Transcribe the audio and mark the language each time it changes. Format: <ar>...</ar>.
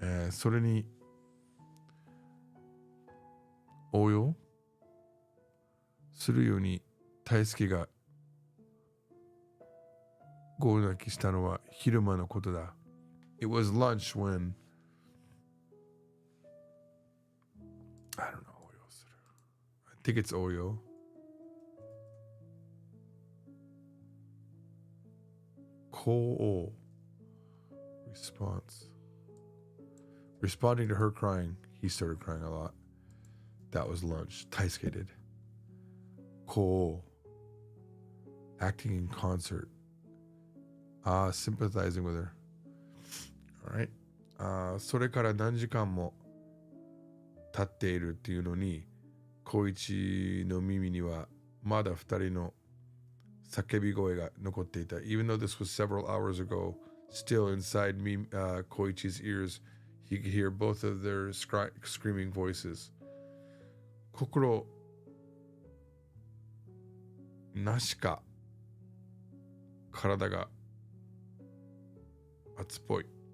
<ja>それに応用するように大輔がゴー泣きしたのは昼間のことだ。</ja> <en>It was lunch when I don't know. I think it's Oyo. Ko response. Responding to her crying, he started crying a lot. That was lunch. Taisuke did. Ko acting in concert. Sympathizing with her. All right.</en> <ja>それから何時間も経っているっていうのに、光一の耳にはまだ二人の叫び声が残っていた。</ja> <en>Even though this was several hours ago, still inside Koichi's ears, he could hear both of their screaming voices.</en> <ja>心なしか体が熱っぽい。</ja>